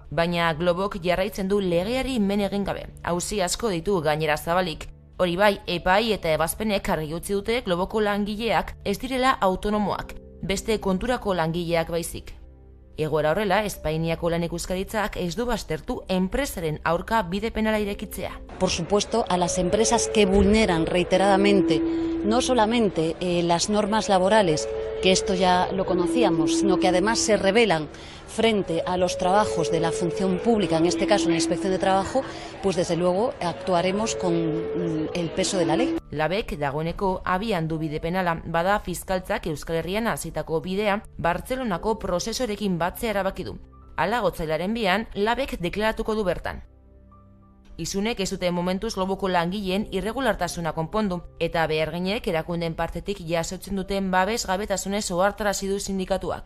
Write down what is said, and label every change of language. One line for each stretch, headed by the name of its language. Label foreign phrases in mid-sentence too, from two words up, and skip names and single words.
Basque: Baina Globok jarraitzen du legeari men egin gabe. Auzi asko ditu gainera zabalik. Hori bai, epai eta ebazpenek argi utzi dute Globoko langileak ez direla autonomoak, beste konturako langileak baizik. Egoera horrela, Espainiako lan ikuskaritzak ez du baztertu enpresaren aurka bide penala irekitzea.
Spanish: Por supuesto, a las empresas que vulneran reiteradamente no solamente las normas laborales, que esto ya lo conocíamos, sino que además se rebelan frente a los trabajos de la función pública, en este caso en la Inspección de Trabajo, pues desde luego actuaremos con el peso de la ley.
Basque: Labek dagoeneko abian du bide penala, bada fiskaltzak Euskal Herrian hasitako bidea Bartzelonako prozesorekin batzea erabaki du. Hala gotzailaren bian, Labek deklaratuko du bertan. Izunek ez dute momentuz Globoko langileen irregulartasuna konpondu, eta beharginek erakundeen partetik jasotzen duten babesgabetasunez ohartarazi du sindikatuak.